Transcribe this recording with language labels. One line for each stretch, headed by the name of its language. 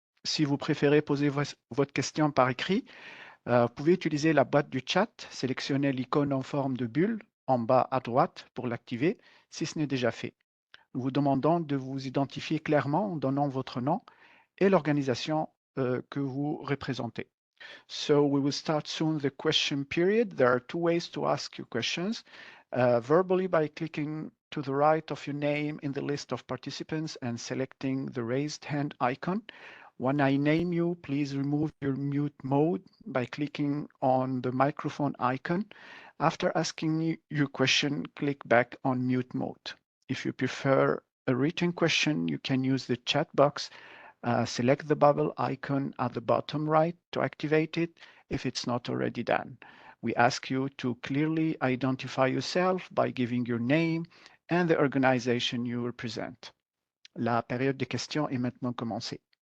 French: Si vous préférez poser votre question par écrit, vous pouvez utiliser la boîte du chat, sélectionner l'icône en forme de bulle en bas à droite pour l'activer, si ce n'est déjà fait. Nous vous demandons de vous identifier clairement en donnant votre nom et l'organisation que vous représentez.
English: So we will start soon the question period. There are two ways to ask your questions. Verbally by clicking to the right of your name in the list of participants and selecting the raised hand icon. When I name you, please remove your mute mode by clicking on the microphone icon. After asking your question, click back on mute mode. If you prefer a written question, you can use the chat box. Select the bubble icon at the bottom right to activate it if it's not already done. We ask you to clearly identify yourself by giving your name and the organization you represent.
French: La période de questions est maintenant commencée.